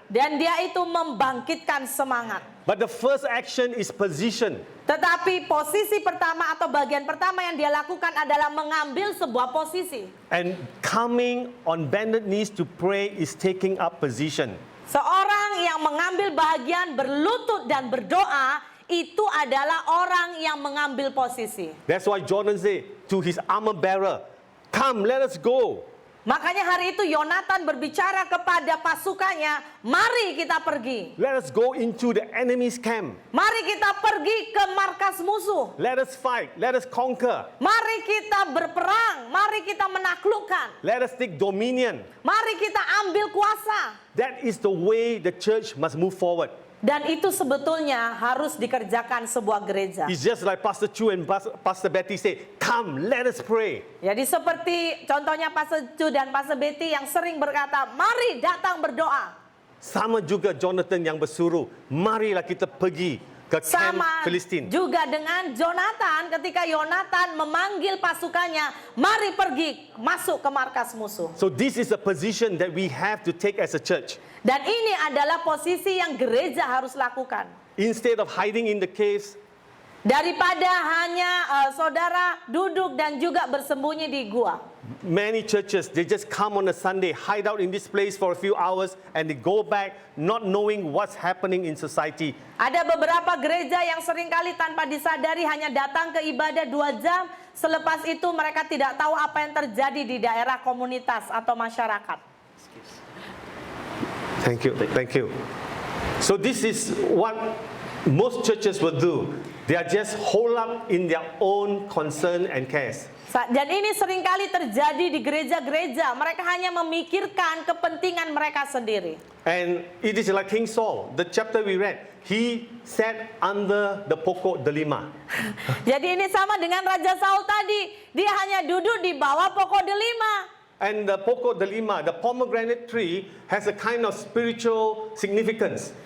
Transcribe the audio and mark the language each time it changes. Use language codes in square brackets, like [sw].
[id] Dan dia itu membangkitkan semangat. [en] But the first action is position. [id] Tetapi posisi pertama atau bagian pertama yang dia lakukan adalah mengambil sebuah posisi. [en] And coming on bended knees to pray is taking up position. [id] Seorang yang yang mengambil bagian berlutut dan berdoa itu adalah orang yang mengambil posisi. [en] That's why Jonathan said to his armor bearer, "Come, let us go." [id] Makanya hari itu Yonatan berbicara kepada pasukannya, mari kita pergi. [en] Let us go into the enemy's camp. [id] Mari kita pergi ke markas musuh. [en] Let us fight. Let us conquer. [id] Mari kita berperang. Mari kita menaklukkan. [en] Let us take dominion. [id] Mari kita ambil kuasa. [en] That is the way the church must move forward. [id] Dan itu sebetulnya harus dikerjakan sebuah gereja. [en] It's just like Pastor Chu and Pastor Betty say, "Come, let us pray." [id] Jadi seperti contohnya Pastor Chu dan Pastor Betty yang sering berkata, mari datang berdoa. Sama juga Jonathan yang bersuruh, marilah kita pergi ke camp Sama Filistin. juga dengan Jonathan ketika Yonatan memanggil pasukannya, mari pergi masuk ke markas musuh. [en] So this is a position that we have to take as a church. [id] Dan ini adalah posisi yang gereja harus lakukan. [en] Instead of hiding in the caves, [id] Daripada hanya saudara duduk dan juga bersembunyi di gua. [en] many churches, they just come on a Sunday, hide out in this place for a few hours, and they go back not knowing what's happening in society. [id] Ada beberapa gereja yang seringkali tanpa disadari hanya datang ke ibadah 2 jam. Selepas itu mereka tidak tahu apa yang terjadi di daerah komunitas atau masyarakat. [en] Thank you, thank you. So this is what most churches will do. They are just hold up in their own concern and cares. [id] Dan ini seringkali terjadi di gereja-gereja. Mereka hanya memikirkan kepentingan mereka sendiri. [en] And it is like King Saul, the chapter we read. He sat under the [ms] pokok delima. [id] Jadi ini sama dengan Raja Saul tadi. Dia hanya duduk di bawah pokok delima. [en] And the pokok delima, the pomegranate tree, has a kind of spiritual significance.